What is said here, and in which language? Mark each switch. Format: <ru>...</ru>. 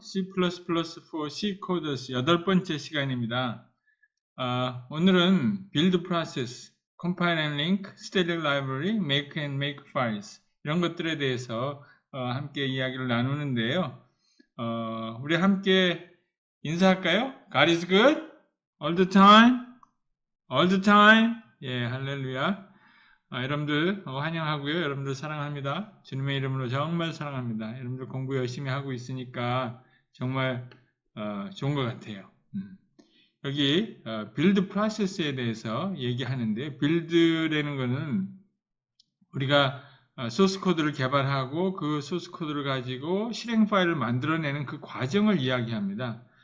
<ko>C++4 C 코더스 8번째 시간입니다. 오늘은</ko> <en>build process, compile and link, static library, make and make files</en> <ko>이런 것들에 대해서 함께 이야기를 나누는데요. 우리 함께 인사할까요?</ko> <en>God is good all the time, all the time.</en> <ko>예, 할렐루야. 여러분들 환영하고요. 여러분들 사랑합니다. 주님의 이름으로 정말 사랑합니다. 여러분들 공부 열심히 하고 있으니까 정말 좋은 것 같아요. 여기 빌드 프로세스에 대해서 얘기하는데, 빌드라는 것은 우리가 소스 코드를 개발하고 그 소스 코드를 가지고 실행 파일을 만들어내는 그 과정을 이야기합니다.</ko>